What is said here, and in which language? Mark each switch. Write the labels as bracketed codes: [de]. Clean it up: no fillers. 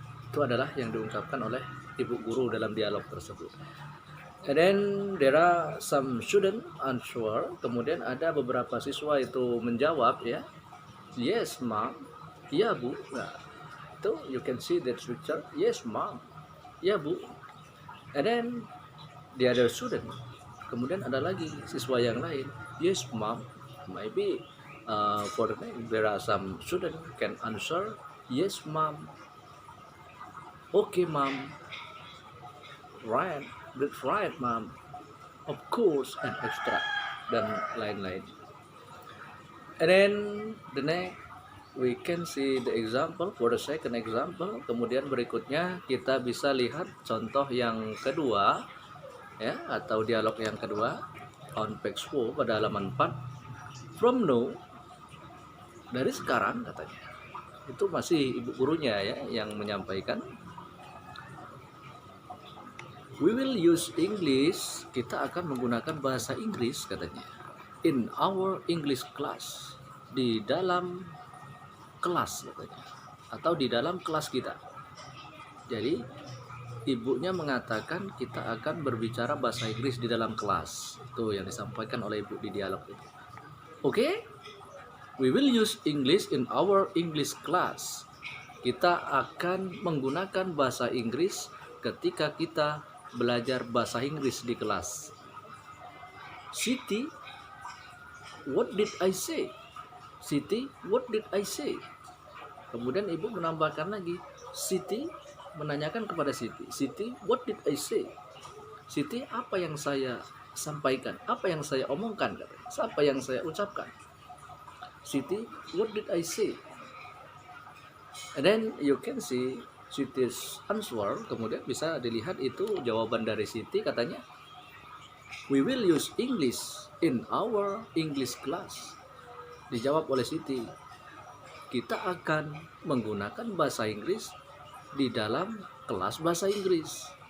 [id] Itu adalah yang diungkapkan oleh ibu guru dalam dialog tersebut. [en] And then there are some student answer. [id] Kemudian ada beberapa siswa itu menjawab ya. [en] Yes, ma'am. [id] Ya, Bu. Nah, itu [en] you can see that picture. Yes, ma'am. [id] Ya, Bu. [en] And then the other student. [id] Kemudian ada lagi siswa yang lain. [en] Yes, ma'am. Maybe for the name there are some student can answer. Yes, ma'am. Okay, ma'am. Right. That's right, ma'am. Of course, and extra. [id] Dan lain-lain. [en] And then the next we can see the example for the second example. [id] Kemudian berikutnya kita bisa lihat contoh yang kedua ya, atau dialog yang kedua [en] on page 4 [id] pada halaman 4. [en] From now, [id] dari sekarang katanya. Itu masih ibu gurunya ya yang menyampaikan. [en] We will use English, [id] kita akan menggunakan bahasa Inggris katanya. [en] In our English class, [id] di dalam kelas katanya, atau di dalam kelas kita. Jadi ibunya mengatakan kita akan berbicara bahasa Inggris di dalam kelas. Itu yang disampaikan oleh ibu di dialog itu. Oke? [en] We will use English in our English class. [id] Kita akan menggunakan bahasa Inggris ketika kita belajar bahasa Inggris di kelas. [en] Siti, what did I say? Siti, what did I say? [id] Kemudian ibu menambahkan lagi, Siti menanyakan kepada Siti, Siti, [en] what did I say? [id] Siti, apa yang saya sampaikan? Apa yang saya omongkan? Apa yang saya ucapkan? Siti, [en] what did I say? And then you can see Siti's answer. [id] Kemudian bisa dilihat itu jawaban dari Siti, katanya [en] we will use English in our English class. [id] Dijawab oleh Siti, kita akan menggunakan bahasa Inggris di dalam kelas bahasa Inggris.